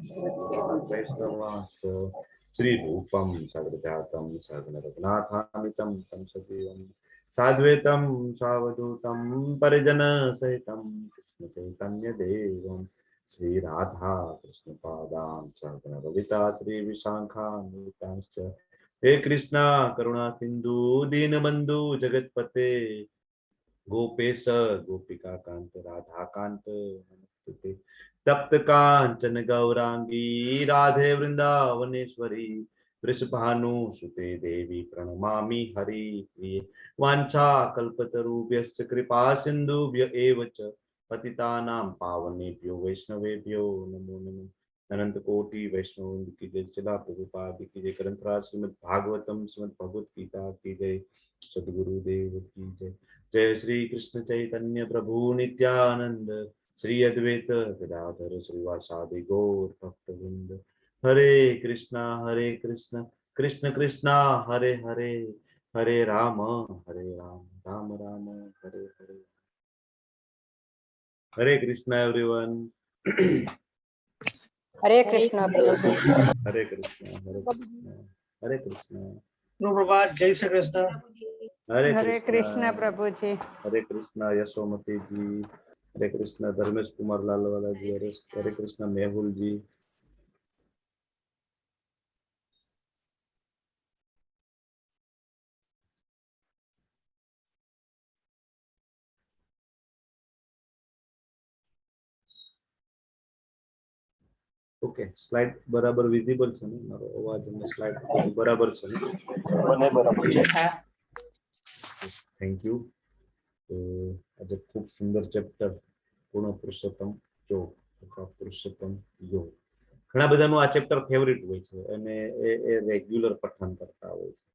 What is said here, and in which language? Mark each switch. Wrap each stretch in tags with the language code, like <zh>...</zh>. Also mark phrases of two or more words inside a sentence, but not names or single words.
<sa>વૈષ્ણવાંશ્ચ શ્રી રૂપમ સગજાતમ સગન રઘુનાથામિતં तं સજીવં સાદ્વૈતમ સાવધૂતમ પરિજન સહિતમ કૃષ્ણ ચૈતન્ય દેવમ શ્રી રાધા કૃષ્ણ પાદાન સહગણ રવિતા શ્રી વિશાખાન્વિતાંશ્ચ હે કૃષ્ણ કરુણા સિંધુ દીનબંધુ જગતપતે ગોપેશ ગોપિકા કાંત રાધા કાંત નમસ્તે. તપ્ત કાંચન ગૌરાંગી રાધે વૃંદાવનેશ્વરી વૃષભાનુ સુતે દેવી પ્रणमामि हरि वांछा कल्पतरुभ्यश्च कृपा सिन्धुभ्य एव च पतितानां पावनेभ्यो वैष्णवेभ्यो नमो नमः.</sa> <hi>अनंत कोटि वैष्णव की जय, शिला प्रभुपाद की जय, ग्रंथराज श्रीमद् भागवतम श्रीमद् भगवत गीता की जय, सद्गुरुदेव की जय.</hi> <sa>जय श्री कृष्ण चैतन्य प्रभु नित्यानंद श्री अद्वैत गदाधर श्रीवासादि गौर भक्तवृंद. हरे कृष्ण कृष्ण कृष्ण हरे हरे, हरे राम राम राम हरे हरे.</sa> <hi>हरे कृष्ण एवरीवन.</hi> <gu>હરે કૃષ્ણ પ્રભુજી.</gu> <hi>हरे कृष्ण हरे कृष्ण. प्रभात. जय श्री कृष्ण.</hi> <gu>હરે કૃષ્ણ પ્રભુજી.</gu> <hi>हरे कृष्ण यशोमती जी. हरे कृष्ण धर्मेश कुमार लालवाला जी. हरे कृष्ण मेहुल जी.</hi> <gu>ઓકે, સ્લાઇડ બરાબર વિઝિબલ છે ને? મારો અવાજ અને સ્લાઇડ બરાબર છે ને? બંને બરાબર છે.</gu> <en>Thank you.</en> <gu>તો આજે ખૂબ સુંદર ચેપ્ટર પૂર્ણ પુરુષોત્તમ યોગ અથવા પુરુષોત્તમ યોગ. ઘણા બધાનું આ ચેપ્ટર ફેવરિટ હોય છે અને એ રેગ્યુલર પઠન કરતા હોય છે.</gu>